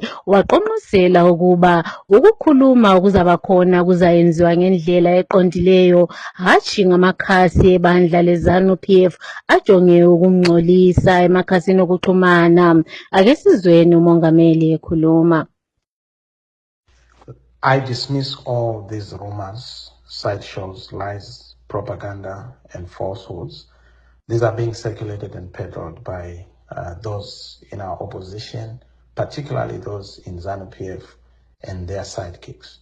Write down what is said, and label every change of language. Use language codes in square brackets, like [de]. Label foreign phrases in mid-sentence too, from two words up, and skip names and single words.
[nd] Waqonqosela ukuba ukukhuluma okuzaba khona kuzayenziwa ngendlela eqondileyo, hatshi ngamakhasi ebandla leZANU-PF ajonge ukumngcolisa emakhasini okuxhumana. Ake sizweni umongameli ekhuluma. [en] I dismiss all these rumors, sideshows, lies, propaganda, and falsehoods. These are being circulated and peddled by those in our opposition, particularly those in ZANU-PF and their sidekicks.